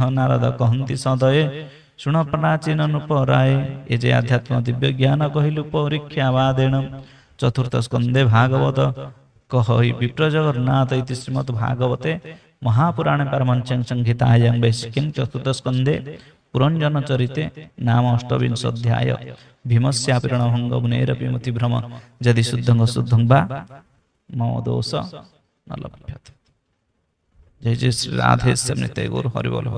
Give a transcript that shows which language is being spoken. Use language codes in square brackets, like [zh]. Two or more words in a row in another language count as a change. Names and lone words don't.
[or] ନାରଦ କହନ୍ତି ସଦୟେ ଶୁଣ ପ୍ରାଚୀନ ନୃପରାଏ ଏ ଯେ ଆଧ୍ୟାତ୍ମ ଦିବ୍ୟ ଜ୍ଞାନ କହିଲୁ ପରୀକ୍ଷା ବାଦେଣ ଚତୁର୍ଥ ସ୍କନ୍ଧେ ଭାଗବତ କହି ବିପ୍ର ଜଗନ୍ନାଥ [sa] ଇତି ଶ୍ରୀମଦ୍ ଭାଗବତେ ମହାପୁରାଣେ ପାରମଞ୍ଚଂ ସଂହିତାୟାଂ ବୈଶିକିଂ ଚତୁର୍ଥ ସ୍କନ୍ଧେ ପୁରଞ୍ଜନ ଚରିତେ ନାମ ଅଷ୍ଟବିଂଶୋଧ୍ୟାୟ ଭୀମସ୍ୟାପିରଣ ଭଙ୍ଗ ମୁନେରପି ମତି ଭ୍ରମ ଯଦି ଶୁଦ୍ଧଂ ଅଶୁଦ୍ଧଂ ବା ମମ ଦୋଷ न लभ्यते। [hi] जय जय श्री राधे श्याम नित्य गौर हरि बोल हरि।